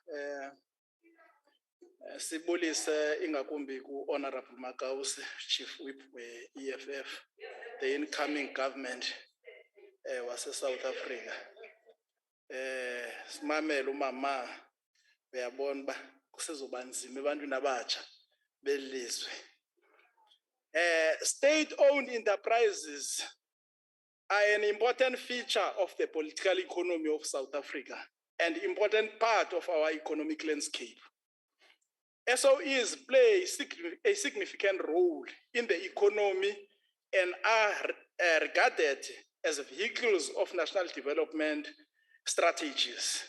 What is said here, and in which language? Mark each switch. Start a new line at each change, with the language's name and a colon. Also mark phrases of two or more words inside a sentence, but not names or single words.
Xhosa: Sibulise ingakumbi ku Honorable Makause,
English: Chief Whip we-EFF, the incoming government wase South Africa.
Xhosa: Simamele umama uyabona ba kusezoba nzima ebantwini abatsha belizwe.
English: State-owned enterprises are an important feature of the political economy of South Africa and important part of our economic landscape. SOEs play a significant role in the economy and are regarded as vehicles of national development strategies.